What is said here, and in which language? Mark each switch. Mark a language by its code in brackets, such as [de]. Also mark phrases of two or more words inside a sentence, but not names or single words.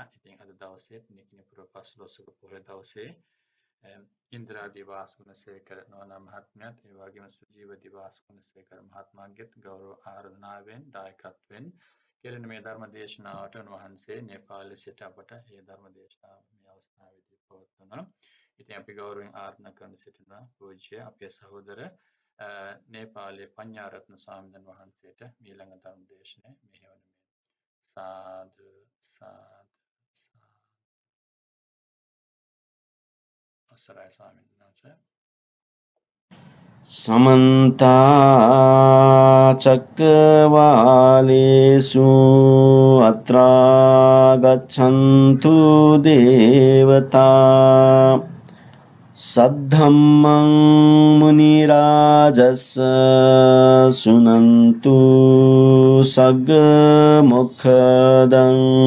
[si] ඉතින් අද දවසේත් නිකිනිපුර පස්ලොස්වක පොහොය දවසේ ඉන්ද්‍රා දිවාස් ගුණසේකර නෝනා මහත්මයාත් ඒ වගේම සුජීව දිවාස් ගුණසේකර මහත්මයාගේත් ගෞරව ආරාධනාවෙන් දායකත්වයෙන් කෙරෙන මේ ධර්ම දේශනාවට උන්වහන්සේ නේපාලයේ සිට අපට මේ ධර්ම දේශනාව මේ අවස්ථාවේදී පවත්වනවා. ඉතින් අපි ගෞරවයෙන් ආරාධනා කරන සිටිනවා පූජ්‍ය අපේ සහෝදර නේපාලයේ පඤ්ඤාරත්න ස්වාමීන් වහන්සේට ඊළඟ ධර්ම දේශනේ මෙහෙවන [pi] sadhu, sadhu, sadhu. [si] අස්සරයි ස්වාමීන් නන්සේ. [pi] Samanta Chakravalesu Atra Gachantu Devata Saddhammang Munirajasa Sunantu Sagga Mukhadang